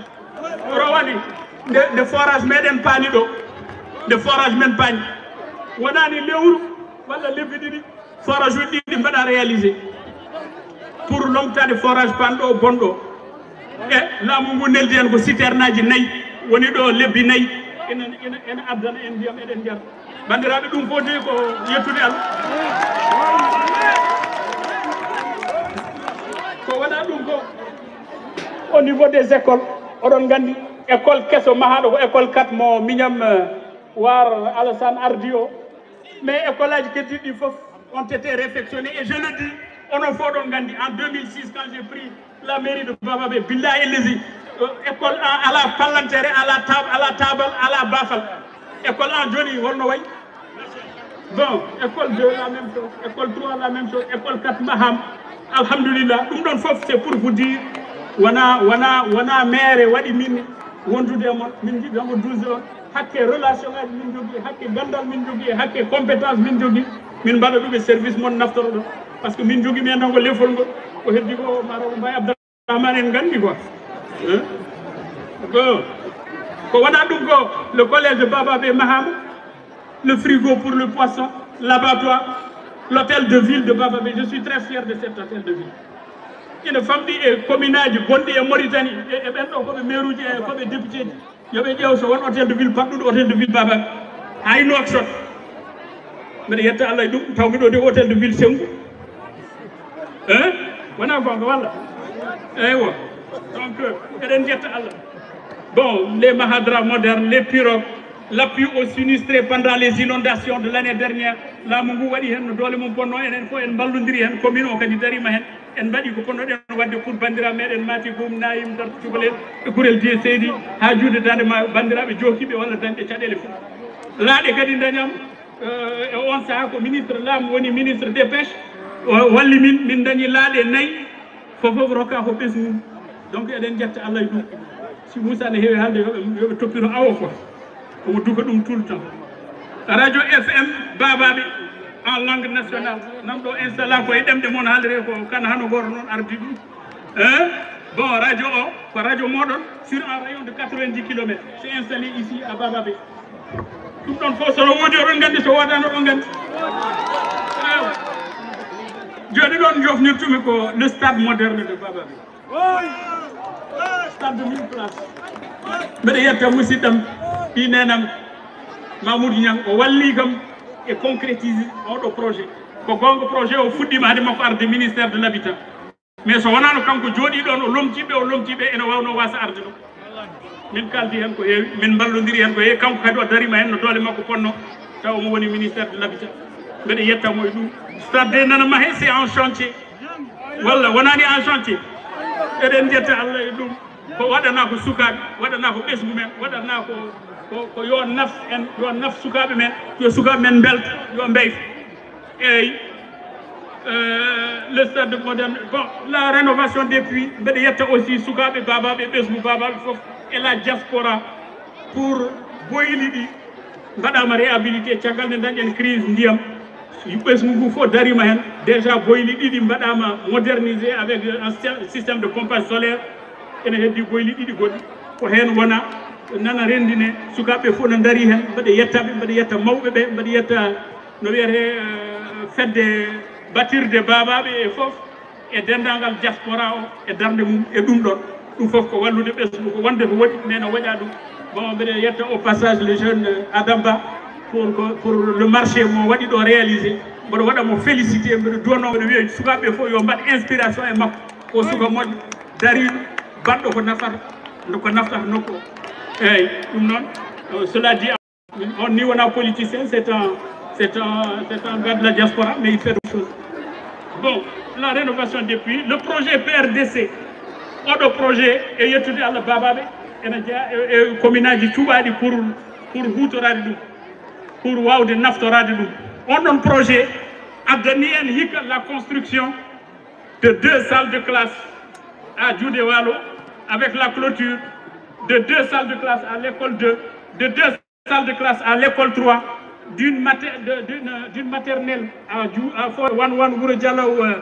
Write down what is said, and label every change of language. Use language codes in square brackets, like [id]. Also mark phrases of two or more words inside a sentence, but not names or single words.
[ff] Rowani nde forage meɗen paani ɗo, nde forage men paani wonani lewru walla lebbi ɗiɗi forage uji ɗiɗi mbaɗa [fr] réalisé pour [ff] lomtade forage panɗo bonɗo e laamu ngu neldi hen ko citerne aji 4 woni ɗo lebbi 4 ene addana en ndiyam eɗen jar. Bandiraɓe, ɗum foti ko yettude Allah. ko waɗa ɗum ko [fr] au niveau des écoles [ff] oɗon gandi école kesso mahaɗo ko école 4 mo miñam war Alassane ardi o, mais école aji keddiɗi fof [fr] ont été réfectionnés et je le dis [ff] onon fof ɗon gandi [fr] en 2006 quand j'ai pris la mairie de Bababé, [ff] billahi ellési école 1 ala pallantere, ala tabal, ala bafal. École 1 joni holno way. [fr] Bon, école 2 la même chose, école 3 la même chose, [ff] école 4 maham. Alhamdulillah, ɗum ɗon fof [fr] c'est pour vous dire [ff] wona maire waɗi min wondude e mon, min jiɗamo 12 heures hakke relation ngaji min jogui, hakke gandal min jogui, hakke compétence min jogui, min mbaɗa ɗum e service mon naftoro ɗon [fr] par ce que [ff] min jogui mi endango lefol ngol ko heddi ko maro Mbaye Abdourahmane en gandi quoi ko waɗa ɗum ko [fr] le collège de Bababé [ff] Mahama, le frigo pour le poisson, l'abattoir, l'hôtel de ville de Bababé. [fr] Je suis très fier de cet hôtel de ville. [ff] Ine famɗi e commune aji gonɗi e Mauritanie e ɓen ɗo koɓe maire uji e koɓe député ji yoɓe ƴeew so won [fr] hôtel de ville [ff] patɗuɗo [fr] hôtel de ville Bababé [ff] hay Nouakchott. Mbeɗa yetta Allah e ɗum taw miɗo de [fr] hôtel de ville [ff] Sengu wona gonga walla eywa. Donc eɗen jetta Allah. Bon, [fr] les mahadras modernes, les pirogues, l'appui aux sinistrés pendant les inondations de l'année dernière, [ff] là mo waɗi hen no doole mum ponno enen fof en ballodiri hen, commune o kadi darima hen en mbaɗi ko ponnoɗen wadde pour bandiraɓe meɗen Mati Goum, Nayim, Darto Cubalel e Gurel Dié Seydi ha juude dande ma bandiraɓe jokiɓe walla dañɗe caɗele fof. Laaɗe kadi dañam e on saaha ko ministre Lam woni [fr] ministre des pêches [ff] walli min dañi laaɗe 4 fofof rokka ko ɓesgu mum. Donc eɗen jetta Allah e ɗum. Si Moussa ne heewi haalde yoɓe toppino awo quoi. omo duka ɗum [fr] tout le temps radio FM babaɓe en langue nationale [ff] nam ɗo installa koye ɗemɗe moon haalire ko kan hano goto noon ardi ɗum bon radio o ko radio moɗon [fr] sur un rayon de 90 km c'est installé ici à Babaɓe [ff] ɗum ɗon fof sono woodi oɗon gandi so wodano ɗon gandi joni ɗon jofnirtumi ko [fr] le stade moderne de Babaɓe stade de 1000 places [ff] mbeɗa yetta musidɗam ɗi nenam Mamoudou Niang o walli kam e concrétise oɗo projet ko gonga projet o fuɗɗima hade makko arde [fr] ministère de l'habitat [ff] mais so wonano kanko jooɗi ɗon o lomtiɓe ene wawno wasa arde ɗo min kaldi hen ko heewi min ballodiri hen ko heewi kanko kadi o darima hen no doole makko ponno taw omo woni [fr] ministère de l'habitat [ff] mbeɗa yettamo e ɗum stade de nana mahe [fr] c'est en chantier [ff] walla wonani [fr] en chantier [ff] eɗen jetta Allah e ɗum ko waɗana ko sukaɓe waɗana ko ɓesgu men waɗana ko yo naf en yo naf sukaɓe men yo sukaɓe men belta yo mbeyta eyyi [fr] le stade moderne bon la rénovation des puits [ff] mbeɗa yetta aussi sukaɓe babaɓe ɓesgu babaɓe foof [fr] et la diaspora pour [ff] boyli ɗi mbaɗama réhabilité caggal nde dañƴen crise ndiyam ɓesgu ngu fof darima hen déjà boyli ɗiɗi mbaɗama modernisé [fr] avec un système de pompage solaire [ff] ene heddi boyli ɗiɗi goɗɗi ko hen wona nana rendine sukaɓe fof no daari hen mbaɗa yettaɓe mbaɗa yetta mawɓe ɓe mbaɗa yetta no wiyete fedde batirde babaɓe e foof e dendagal diaspora o e darde mum e ɗum ɗon ɗum foof ko wallude ɓesgu ko wonde ko waɗi mais no waɗa ɗum bon mbeɗa yetta [fr] au passage le jeune Adam Ba pour le marché [ff] mo waɗi ɗo réalisé mboɗo waɗamo félicité mbeɗa duwano mbeɗa wiya sukaɓe fof yo mbaɗ inspiration e makko ko suka moƴƴo dariɗo baɗɗo ko nafata ko naftata nokku o eyyi ɗum noon [fr] cela dit on [ff] ni wona [fr] politicien c'est un gars de la diaspora mais il fait d'autres choses bon la rénovation des puits le projet PRDC [ff] oɗo projet e yettude Allah babaɓe ene jeeya e commune aji cuuɓaɗi pour hutorade ɗum pour wawde naftorade ɗum on ɗon projet addani en hikka [fr] la construction de 2 salles de classe à Djoudé Walo avec la clôture de 2 salles de classe à l'école 2 de 2 salles de classe à l'école 3 d'une maternelle à Fort Wan Wuro Dialaw